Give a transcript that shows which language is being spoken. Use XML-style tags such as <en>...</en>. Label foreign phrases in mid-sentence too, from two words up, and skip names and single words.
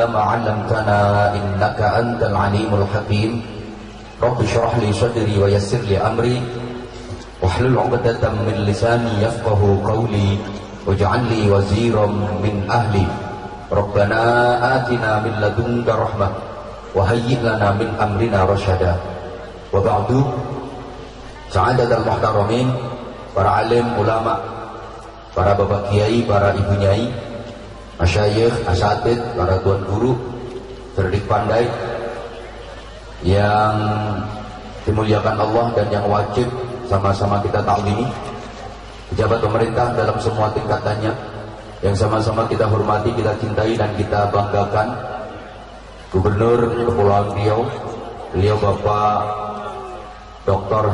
<ar>ما علمتنا إنك أنت العليم الحكيم رب اشرح لي صدري ويسر لي أمري واحلل عقدة من لساني يفقه قولي واجعل لي وزيرا من أهلي ربنا آتنا من لدنك رحمة وهيئ لنا من أمرنا رشدا وبعد سعادة المحترمين</ar> <id>para alim, ulama, para bapak kiai, para ibu nyai, masyayikh, asatid, para tuan guru, cerdik pandai yang dimuliakan Allah dan yang wajib sama-sama kita taklimi, pejabat pemerintah dalam semua tingkatannya yang sama-sama kita hormati, kita cintai dan kita banggakan, Gubernur Kepulauan Riau, beliau Bapak Dr.</id>